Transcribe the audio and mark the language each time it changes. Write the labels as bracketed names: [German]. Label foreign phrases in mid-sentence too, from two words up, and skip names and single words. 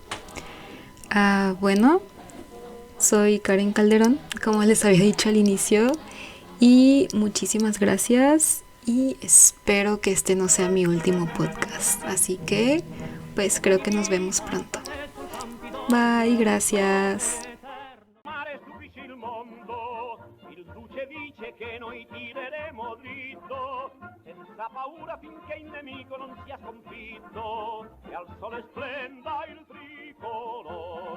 [Spanish] Bueno, soy Karen Calderón, como les había dicho al inicio, y muchísimas gracias y espero que este no sea mi último podcast, así que pues creo que nos vemos pronto. Bye, gracias. [Italian] Dice che noi tireremo dritto, senza paura finché il nemico non sia sconfitto, e al sole splenda il tricolore.